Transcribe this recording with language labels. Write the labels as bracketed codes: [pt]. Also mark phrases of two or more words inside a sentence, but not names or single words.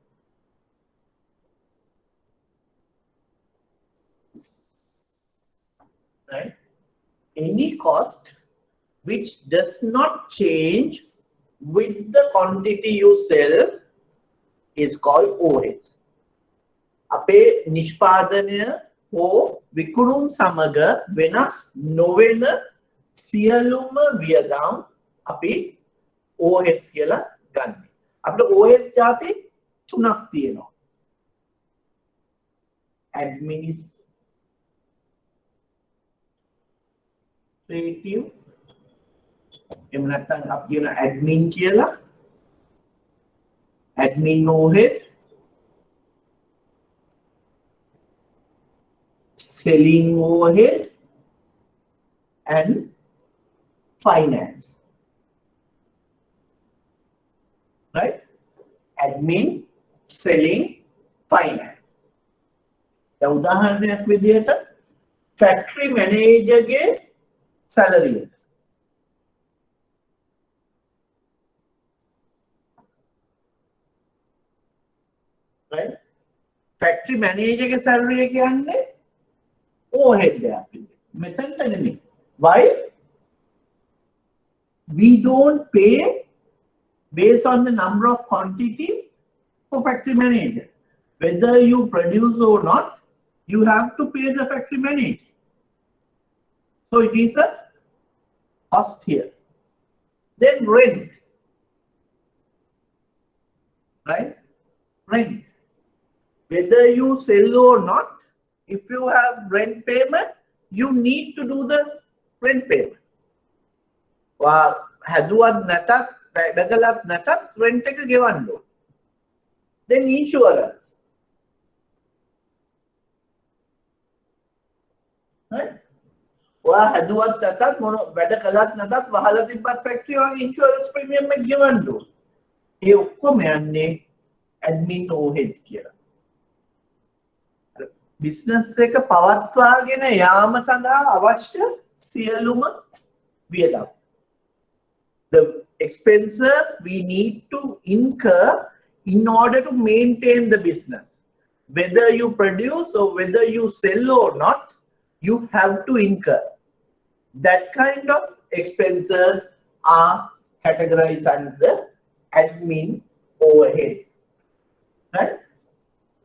[en] Right? Any cost which does not change with the quantity you sell is called overhead. [si] අපේ නිෂ්පාදනය හෝ විකුණුම් සමග වෙනස් නොවන සියලුම වියදම් අපි overheads කියලා ගන්නෙ. අපිට overheads જાති තුනක් තියෙනවා. administrative, එහෙම නැත්නම් අපි කියන admin කියලා, [en] admin overhead, selling overhead and finance, right? Admin, selling, finance. [si] The උදාහරණයක් විදිහට [en] factory manager [si] ගේ salary, right? [en] Factory manager [si] ගේ salary කියන්නේ overhead එකක් විදිහට. මෙතනට නෙමෙයි. [en] Why? We don't pay based on the number of quantity for factory manager. Whether you produce or not, you have to pay the factory manager. So it is a cost here. Then rent, right? Rent. Whether you sell or not, if you have rent payment, you need to do the rent payment. [si] හැදුවත් නැතත් වැඩකලත් නැතත් rent එක ගෙවන්න ඕන. [en] Then insurance, right? [si] හැදුවත් නැතත් මොන වැඩ කළත් නැතත් වහලා තිබ්බත් factory වගේ [en] insurance premium [si] එක ගෙවන්න ඕන. ඒ ඔක්කොම යන්නේ [en] admin overheads [si] කියලා. business එක පවත්වාගෙන යාම සඳහා අවශ්‍ය සියලුම වියදම්. [en] The expenses we need to incur in order to maintain the business. Whether you produce or whether you sell or not, you have to incur. That kind of expenses are categorized under admin overhead, right?